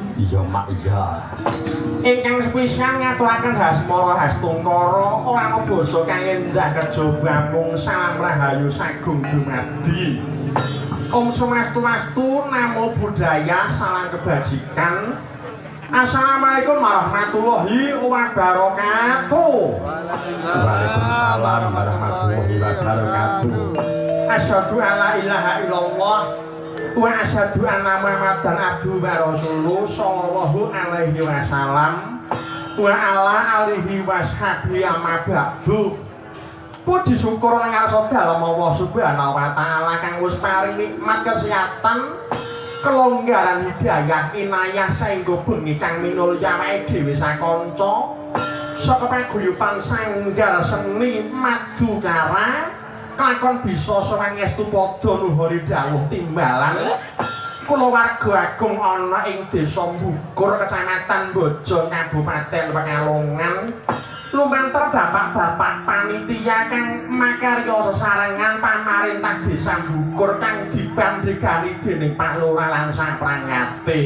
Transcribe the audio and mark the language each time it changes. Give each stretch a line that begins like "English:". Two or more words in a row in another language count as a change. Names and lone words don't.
Javanese: Iya mak iya. Ingkang sepisan ngaturaken Hasmara Hastungkara ora ana basa kang endah kejaba mung salam rahayu sagung dumadi.
Sanskrit: Om Swastiastu,
Pali: namo buddhaya,
Indonesian: salam kebajikan.
Arabic: السلام عليكم ورحمة الله وبركاته. وعليكم السلام ورحمة الله وبركاته. أشهد أن لا إله إلا الله وأشهد أن محمدا عبده ورسوله صلى الله عليه وسلم وعلى آله وصحبه أما بعد.
Javanese: Puji syukur nang ngarsa dalem Allah
Arabic: سبحانه وتعالى
Javanese: kang wis paring nikmat kesehatan, kelonggaran hidayah inayah saengga bengi kang minulya awake dhewe sakanca saka paguyuban sanggar seni madukara kelakon bisa sawangestu padha nuhuri dawuh timbalan kulawarga agung ana ing Desa Mbukur Kecamatan Bojo Kabupaten Pekalongan lumantar bapak-bapak panitia kang makarya sesarengan pamarentah Desa Mbukur kang dibandhigani dening Pak Lurah lan saprangate.